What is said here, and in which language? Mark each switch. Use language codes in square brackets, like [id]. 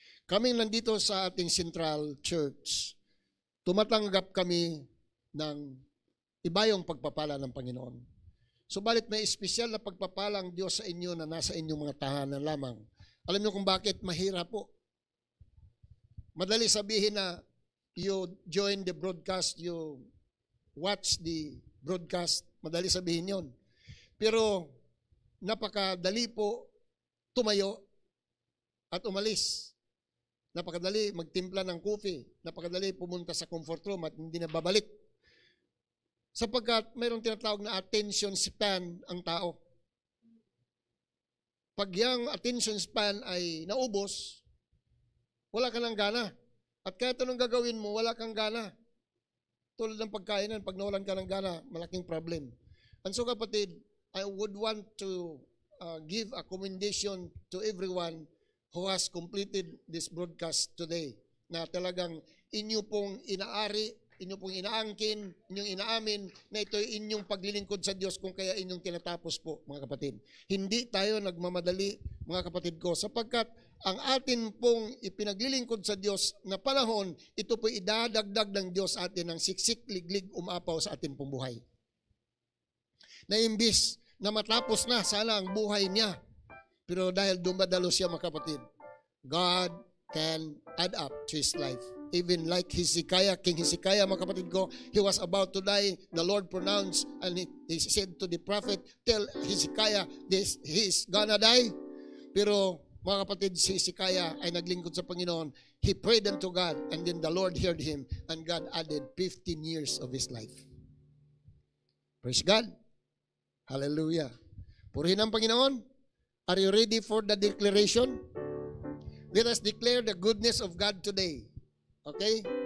[tl] Kami nandito sa ating Central Church, tumatanggap kami ng ibayong pagpapala ng Panginoon. Subalit may espesyal na pagpapala ang Diyos sa inyo na nasa inyong mga tahanan lamang. Alam niyo kung bakit mahirap po? Madali sabihin na [en] you join the broadcast, you watch the broadcast, [tl] madali sabihin yon. Pero napakadali po tumayo at umalis. Napakadali magtimpla ng coffee. Napakadali pumunta sa comfort room at hindi na babalik. Sapagkat mayroong tinatawag na attention span ang tao. Pag yung attention span ay naubos, wala ka ng gana. At kahit anong gagawin mo, wala kang gana. Tulad ng pagkainan, pag nawalan ka ng gana, malaking problem. [en] And so kapatid, I would want to give a commendation to everyone who has completed this broadcast today. [tl] Na talagang inyo pong inaari, inyo pong inaangkin, inyong inaamin na ito ay inyong paglilingkod sa Diyos kung kaya inyong tinatapos po, mga kapatid. Hindi tayo nagmamadali, mga kapatid ko, sapagkat ang atin pong ipinaglilingkod sa Diyos na panahon, ito po idadagdag ng Diyos atin ng siksik, liglig, umapaw sa atin pong buhay. Na imbis na matapos na sana ang buhay niya, pero dahil dumadalo siya, mga kapatid, [en] God can add up to his life. Even like Hezekiah, King Hezekiah, [tl] mga kapatid ko, [en] he was about to die. The Lord pronounced and he said to the prophet, tell Hezekiah, he is gonna die. [tl] Pero mga kapatid, si Hezekiah ay naglingkod sa Panginoon. [en] He prayed unto God and then the Lord heard him and God added 15 years of his life. Praise God. Hallelujah. [tl] Purihin ang Panginoon. [en] Are you ready for the declaration? Let us declare the goodness of God today. Okay?